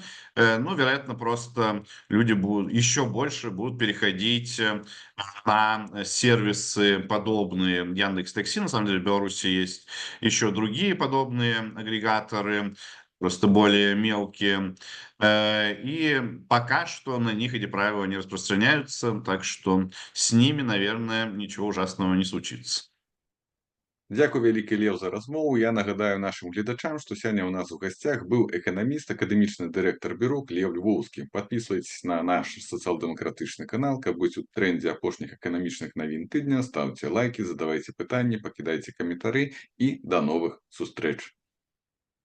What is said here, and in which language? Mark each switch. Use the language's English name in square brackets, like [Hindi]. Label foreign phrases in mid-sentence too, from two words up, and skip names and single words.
[Russian] Ну, вероятно, просто люди будут еще больше будут переходить на сервисы, подобные Яндекс Такси. На самом деле в Беларуси есть еще другие подобные агрегаторы, просто более мелкие. И пока что на них эти правила не распространяются, так что с ними, наверное, ничего ужасного не случится. [Belarusian] Дзякуй вялікі, Леў, за размову. Я нагадаю нашым гледачам, што сёння ў нас у гасцях быў эканаміст, акадэмічны дырэктар бюро Леў Львоўскі. Падпісвайцеся на наш сацыял-дэмакратычны канал, каб быць у трендзе апошніх эканамічных навін тыдня. Стаўце лайкі, задавайце пытанні, пакідайце каментары і да новых сустрэч.